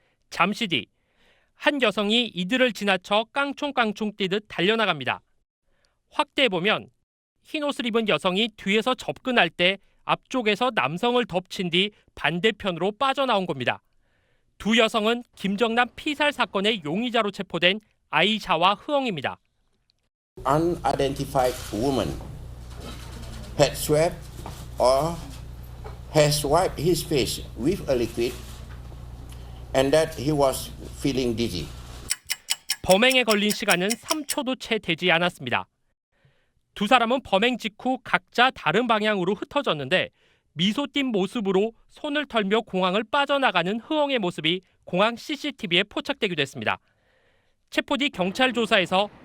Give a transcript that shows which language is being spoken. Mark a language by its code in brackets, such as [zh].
[ko] 잠시 뒤 한 여성이 이들을 지나쳐 깡총깡총 뛰듯 달려나갑니다. 확대해보면 흰 옷을 입은 여성이 뒤에서 접근할 때 앞쪽에서 남성을 덮친 뒤 반대편으로 빠져나온 겁니다. 두 여성은 김정남 피살 사건의 용의자로 체포된 아이샤와 흐엉입니다. [en] Unidentified woman had swept or has wiped his face with a liquid and that he was feeling dizzy. [ko] 범행에 걸린 시간은 3초도 채 되지 않았습니다. 두 사람은 범행 직후 각자 다른 방향으로 흩어졌는데 미소 띈 모습으로 손을 털며 공항을 빠져나가는 흐엉의 모습이 공항 CCTV에 포착되기도 했습니다. 체포 뒤 경찰 조사에서